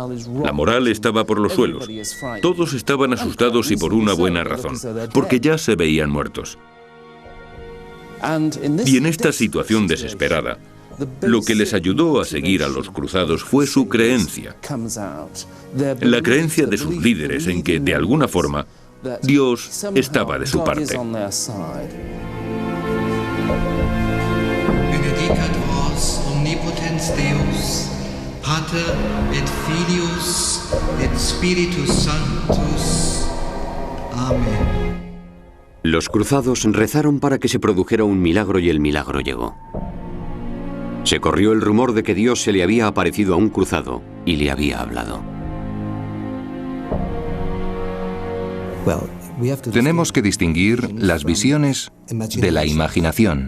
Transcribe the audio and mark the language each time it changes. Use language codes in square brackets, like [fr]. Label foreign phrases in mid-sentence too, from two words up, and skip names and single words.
[es] La moral estaba por los suelos. Todos estaban asustados y por una buena razón, porque ya se veían muertos. Y en esta situación desesperada, lo que les ayudó a seguir a los cruzados fue su creencia. La creencia de sus líderes en que, de alguna forma, Dios estaba de su parte. [la] Benedicat vos omnipotens Deus, Pater et Filius et Spiritus Sanctus. [es] Amén. Los cruzados rezaron para que se produjera un milagro y el milagro llegó. Se corrió el rumor de que Dios se le había aparecido a un cruzado y le había hablado. Tenemos que distinguir las visiones de la imaginación.